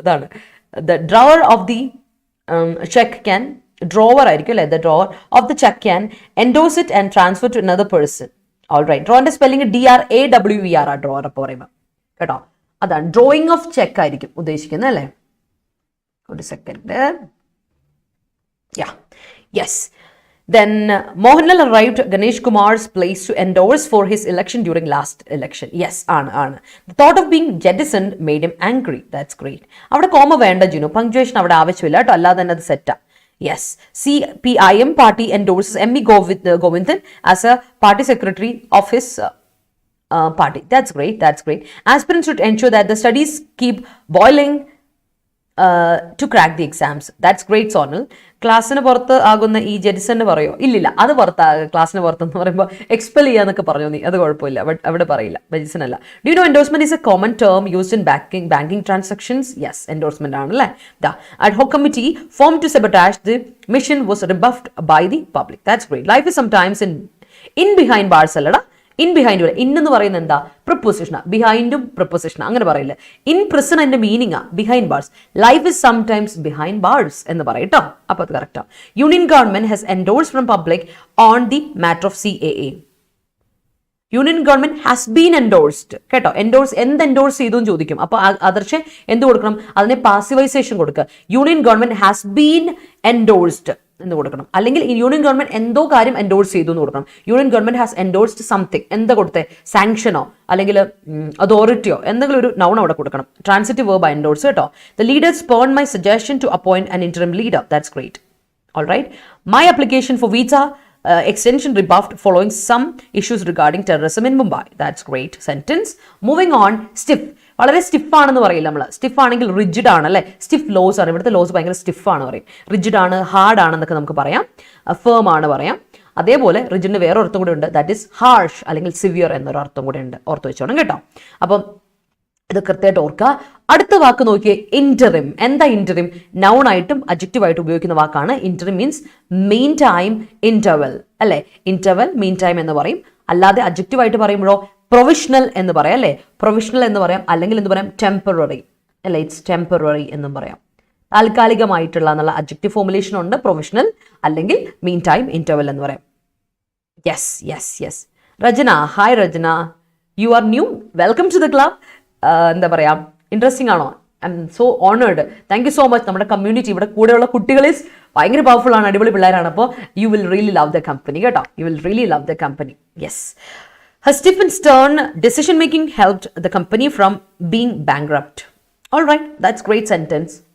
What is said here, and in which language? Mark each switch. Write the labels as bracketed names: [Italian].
[English] അതാണ് the drawer of the cheque can, drawer [Malayalam] ആയിരിക്കും അല്ലേ, [English] The drawer of the cheque can endorse it and transfer to another person. All right. [Malayalam] ഡ്രോന്റെ spelling DRAWER ആ drawer അപ്പോൾ പറയുമ്പോൾ കേട്ടോ. അതാണ് drawing of cheque ആയിരിക്കും ഉദ്ദേശിക്കുന്നത് അല്ലേ. ഒരു second. [English] Yeah. Yes. Then Mohanlal arrived at Ganesh Kumar's place to endorse for his election during last election. Yes, ആണ്. The thought of being jettisoned made him angry. That's great. [Malayalam] അവിടെ comma വേണ്ട [English] Jinu. [Malayalam] Punctuation അവിടെ ആവശ്യമില്ല കേട്ടോ. അല്ലാതെ തന്നെ അത് സെറ്റാ. [English] Yes. CPIM party endorses M.E. Govindhan as a party secretary of his party. That's great. Aspirants should ensure that the studies keep boiling to crack the exams. That's great, Sonal. [Malayalam] ക്ലാസ്സിന് പുറത്ത് ആകുന്ന ഈ ജെറ്റിസൺ പറയോ? ഇല്ലില്ല, അത് ക്ലാസ്സിന് പുറത്തെന്ന് പറയുമ്പോൾ എക്സ്പെൽ ചെയ്യാന്നൊക്കെ പറഞ്ഞു നീ. അത് കുഴപ്പമില്ല, അവിടെ പറയില്ല. ജെറ്റിസൺ അല്ല. [English] Do you know endorsement is a common term used in banking transactions? [Malayalam] Yes, endorsement ആണല്ലേ. [English] The ad hoc committee formed to sabotage the mission was rebuffed by the public. That's great. Life is sometimes in behind bars അല്ലടാ. [Malayalam] In behind വരെ ഇന്നെന്ന് പറയുന്നത് എന്താ? പ്രിപ്പോസിഷനാ. ബിഹൈൻഡും പ്രിപ്പോസിഷനാ, അങ്ങനെ പറയില്ല. In prison അതിന്റെ meaning ആ behind bars. [English] life is sometimes behind bars [Malayalam] എന്ന് പറയട്ടോ. അപ്പൊ അത് correct. [English] Union government has endorse from public on the matter of CAA. Union government has been endorsed [Malayalam] കേട്ടോ. എൻഡോഴ്സ് എൻഡോഴ്സ് ചെയ്തു എന്ന് ചോദിക്കും. അപ്പൊ ആദർശ എന്ത് കൊടുക്കണം? അതിനെ പാസിവൈസേഷൻ കൊടുക്കുക. [English] union government has been endorsed [Malayalam] എന്ന് കൊടുക്കണം. അല്ലെങ്കിൽ യൂണിയൻ ഗവൺമെന്റ് എന്തോ കാര്യം എൻഡോഴ്സ് ചെയ്തു എന്ന് കൊടുക്കണം. [English] Union government has endorsed something. [Malayalam] എന്താ കൊടുത്തേ? സാങ്ഷനോ അല്ലെങ്കിൽ അതോറിറ്റിയോ എന്തെങ്കിലും ഒരു നൗൺ അവിടെ കൊടുക്കണം. [English] Transitive verb endorse കേട്ടോ. The leader spurn my suggestion to appoint an interim leader. That's great. All right. My application for visa extension rebuffed following some issues regarding terrorism in Mumbai. That's great sentence. Moving on, stiff. [Malayalam] വളരെ സ്റ്റിഫാണെന്ന് പറയില്ല നമ്മൾ. Stiff ആണെങ്കിൽ rigid ആണ് അല്ലേ, stiff loss ആണ്. ഇവിടുത്തെ loss ഭയങ്കര സ്റ്റിഫാണ് പറയും. റിജിഡ് ആണ്, ഹാർഡ് ആണെന്നൊക്കെ നമുക്ക് പറയാം, ഫേം ആണ് പറയാം. അതേപോലെ റിജിഡിന് വേറെ അർത്ഥം കൂടെ ഉണ്ട്, [English] that is harsh [Malayalam] അല്ലെങ്കിൽ സിവിയർ എന്നൊരു അർത്ഥം കൂടെ ഉണ്ട്. ഓർത്ത് വെച്ചോണം കേട്ടോ. അപ്പം ഇത് കൃത്യമായിട്ട് ഓർക്കുക. അടുത്ത വാക്ക് നോക്കിയേ, ഇന്ററിം. എന്താ ഇന്ററിം? നൗൺ ആയിട്ടും അഡ്ജക്റ്റീവ് ആയിട്ട് ഉപയോഗിക്കുന്ന വാക്കാണ്. [English] interim means mean time interval [Malayalam] അല്ലേ. ഇന്റർവെൽ മീൻ ടൈം എന്ന് പറയും. അല്ലാതെ അഡ്ജക്റ്റീവ് ആയിട്ട് പറയുമ്പോഴോ പ്രൊവിഷണൽ എന്ന് പറയാം അല്ലേ. പ്രൊവിഷണൽ എന്ന് പറയാം, അല്ലെങ്കിൽ എന്ത് പറയാം, ടെമ്പററി അല്ലേ. [English] it's temporary [Malayalam] എന്നും പറയാം. താൽക്കാലികമായിട്ടുള്ള എന്നുള്ള അഡ്ജക്റ്റീവ് ഫോർമുലേഷൻ ഉണ്ട്. പ്രൊവിഷണൽ അല്ലെങ്കിൽ മീൻ ടൈം ഇന്റർവെൽ എന്ന് പറയാം. Yes yes yes. [English] Rachana, hi Rachana, you are new, welcome to the club. [Malayalam] എന്താ പറയാ, ഇൻട്രസ്റ്റിംഗ് ആണോ? [English] I am so honoured. Thank you so much. [Malayalam] നമ്മുടെ കമ്മ്യൂണിറ്റി, ഇവിടെ കൂടെയുള്ള കുട്ടികൾ ഭയങ്കര പവർഫുൾ ആണ്, അടിപൊളി പിള്ളേരാണ്. [English] അപ്പോൾ you will really love the company കേട്ടോ. You will really love the company. Yes. Her stiff and stern decision making helped the company from being bankrupt. All right, that's great sentence.